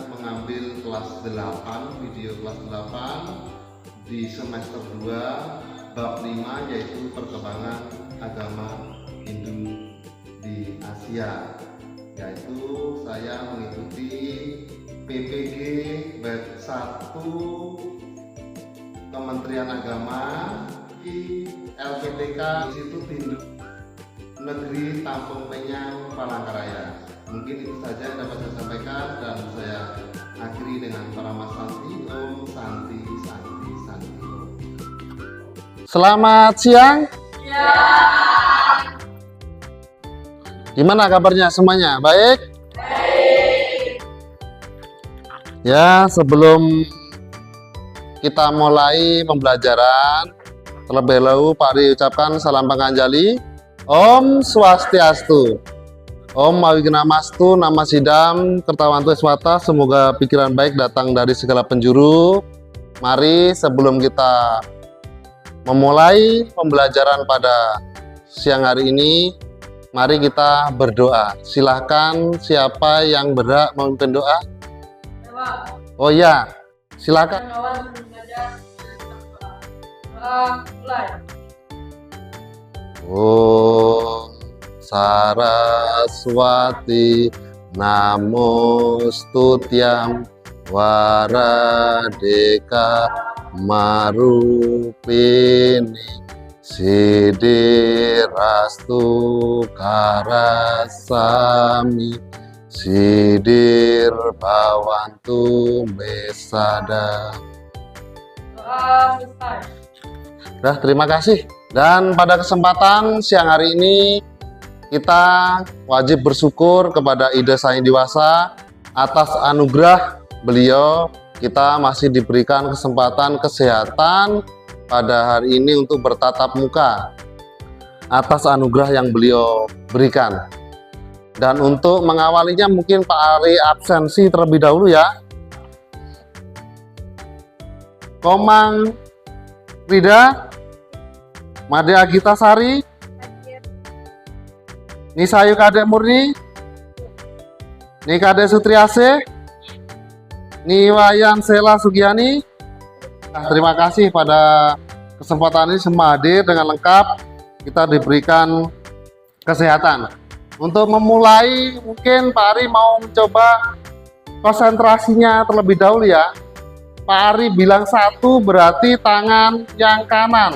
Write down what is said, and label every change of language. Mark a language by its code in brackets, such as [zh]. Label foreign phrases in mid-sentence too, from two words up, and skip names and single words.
[id] mengambil kelas 8, video kelas 8 di semester 2 bab 5, yaitu perkembangan agama Hindu di Asia, yaitu saya mengikuti PPG bab 1 Kementerian Agama di LPTK Institut Hindu Negeri Tampung Penyang, Palangkaraya. Mungkin itu saja yang dapat saya sampaikan, dan saya akhiri dengan [sa] Parama Santi Om Santi Santi Santi Om. [id] Selamat siang. Ya. Gimana kabarnya semuanya? Baik? Baik. Ya, sebelum kita mulai pembelajaran, terlebih dahulu Pak Ari ucapkan salam panganjali. [sa] Om Swastiastu. Om Mawigna-mastu, Nama Sidam, Kertawantu Eswata, [id] semoga pikiran baik datang dari segala penjuru. Mari sebelum kita memulai pembelajaran pada siang hari ini, mari kita berdoa. Silahkan siapa yang berhak memimpin doa? Oh ya, silakan. [sa] Om Saraswati Namostutyam Waradeka Marupini Sidirastu Karasami Sidir Bawantu Mesada. [id] Nah, terima kasih. Dan pada kesempatan siang hari ini kita wajib bersyukur kepada Ida Sang Diwasa atas anugerah beliau. Kita masih diberikan kesempatan kesehatan pada hari ini untuk bertatap muka atas anugerah yang beliau berikan. Dan untuk mengawalinya mungkin Pak Ari absensi terlebih dahulu ya. Komang Rida, Made Agita Sari, Nisayu Kadek Murni, Nikade Sutriase, Niwayan Sela Sugiani. Terima kasih pada kesempatan ini semua hadir dengan lengkap. Kita diberikan kesehatan. Untuk memulai, mungkin Pak Ari mau mencoba konsentrasinya terlebih dahulu ya. Pak Ari bilang 1 berarti tangan yang kanan.